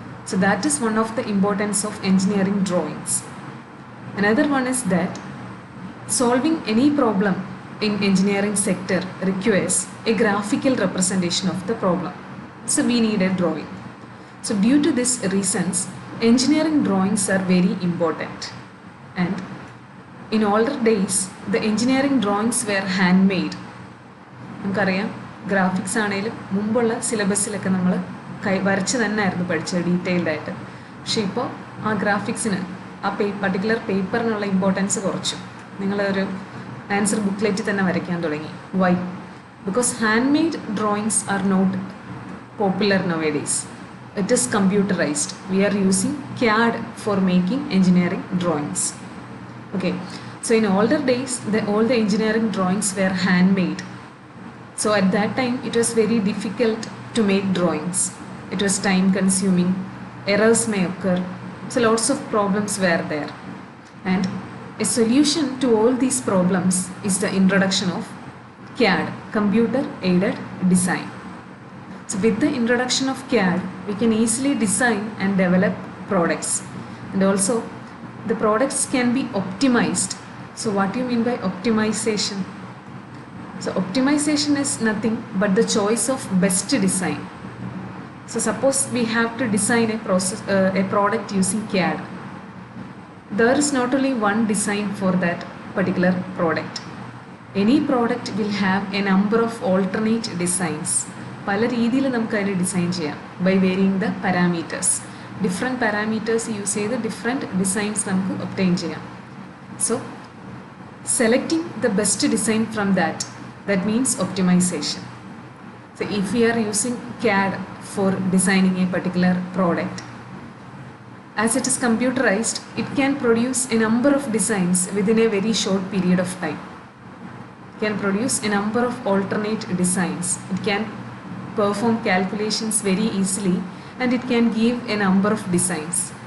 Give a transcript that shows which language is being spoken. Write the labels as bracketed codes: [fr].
[en] So that is one of the importance of engineering drawings. Another one is that solving any problem in engineering sector requires a graphical representation of the problem. So we need a drawing. So due to these reasons, engineering drawings are very important. And in older days, the engineering drawings were handmade. [ml] നമുക്കറിയാം graphics ആണെങ്കിലും മുമ്പുള്ള സിലബസിലൊക്കെ നമ്മൾ വരച്ച് തന്നെ ആയിരുന്നു പഠിച്ചത് detailed ആയിട്ട്. പക്ഷേ ഇപ്പോൾ ആ ഗ്രാഫിക്സിന് ആ പർട്ടിക്കുലർ പേപ്പറിനുള്ള ഇമ്പോർട്ടൻസ് കുറച്ചു. നിങ്ങളൊരു ആൻസർ ബുക്ക്ലെറ്റ് തന്നെ വരയ്ക്കാൻ തുടങ്ങി. [en] Why? Because handmade drawings are not popular nowadays. It is computerized. We are using CAD for making engineering drawings. Okay, so in older days, all the engineering drawings were handmade. So at that time, it was very difficult to make drawings. It was time consuming, errors may occur, so lots of problems were there. And a solution to all these problems is the introduction of CAD, Computer Aided Design. So with the introduction of CAD, we can easily design and develop products. And also, the products can be optimized. So what do you mean by optimization? So optimization is nothing but the choice of best design. So suppose we have to design a product using CAD. There is not only one design for that particular product. Any product will have a number of alternate designs. [ml] പല രീതിയിൽ നമുക്ക് അതിനെ design ചെയ്യാം [en] By varying the parameters. [ml] Different parameters use ചെയ്ത് different designs നമുക്ക് obtain ചെയ്യാം. [en] So selecting the best design from that means optimization. So if we are using CAD for designing a particular product, as it is computerized, it can produce a number of designs within a very short period of time. It can produce a number of alternate designs. It can perform calculations very easily, and it can give a number of designs.